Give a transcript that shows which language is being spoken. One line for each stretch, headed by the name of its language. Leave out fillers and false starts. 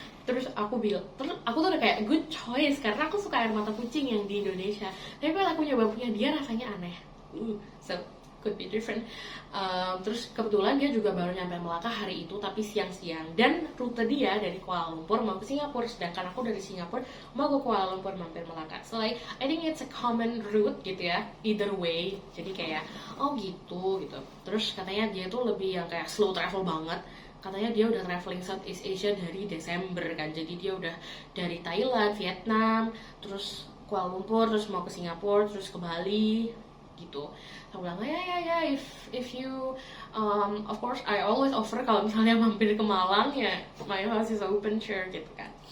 Indonesian: Terus aku tuh udah kayak
English: good choice
Indonesian: karena aku suka air mata kucing yang di Indonesia. Tapi kalau aku nyoba punya dia rasanya aneh.
English: So could be different.
Indonesian: Terus kebetulan dia juga baru nyampe Melaka hari itu, tapi siang-siang. Dan rute dia dari Kuala Lumpur mau ke Singapura, sedangkan aku dari Singapura mau ke Kuala Lumpur mampir Melaka.
English: So like I think it's a common route
Indonesian: gitu ya,
English: either way.
Indonesian: Jadi kayak oh gitu. Terus katanya dia tuh lebih yang kayak slow travel banget. Katanya dia udah traveling Southeast Asia dari Desember kan. Jadi dia udah dari Thailand, Vietnam, terus Kuala Lumpur, terus mau ke Singapura, terus ke Bali gitu. Aku bilang ya
English: if you of course I always offer
Indonesian: kalau misalnya mampir ke Malang ya
English: my house is open, sure
Indonesian: gitu kan.